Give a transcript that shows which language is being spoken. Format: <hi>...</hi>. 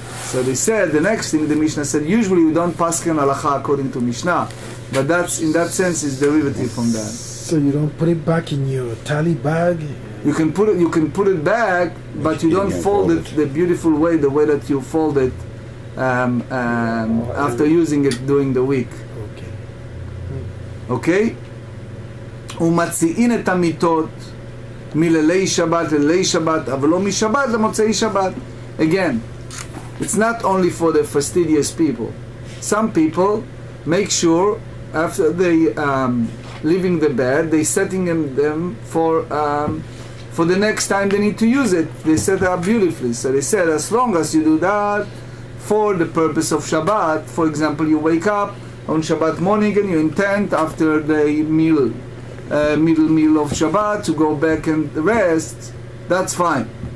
<en>So they said, the next thing the Mishnah said, usually we don't pasken halacha according to Mishnah, but that's, in that sense, is derivative from that. So you don't put it back in your tally bag? You can put it back, but you don't fold it the beautiful way, the way that you fold it after using it during the week. Okay?</en> <he>ומציעין את המיטות מלילי שבת ללילי שבת, אבל לא משבת למוצאי שבת.</he> <en>Again, it's not only for the fastidious people. Some people make sure after they leaving the bed, they setting them for the next time they need to use it. They set it up beautifully. So they said, as long as you do that for the purpose of Shabbat, for example, you wake up on Shabbat morning and you intend after the middle meal of Shabbat to go back and rest, that's fine.</en>